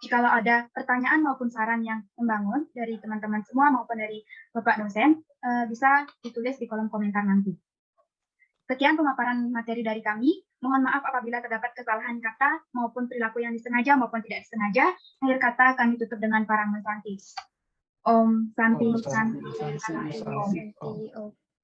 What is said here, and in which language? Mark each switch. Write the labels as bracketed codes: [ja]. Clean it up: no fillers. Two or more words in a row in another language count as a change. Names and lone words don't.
[id] Jikalau ada pertanyaan maupun saran yang membangun dari teman-teman semua maupun dari Bapak dosen, bisa ditulis di kolom komentar nanti. Sekian pemaparan materi dari kami. Mohon maaf apabila terdapat kesalahan kata maupun perilaku yang disengaja maupun tidak disengaja. Akhir kata kami tutup dengan Parang Santi. [sa] Om Santi, Om Santi, Santi, Santi, Santi, Om. Om.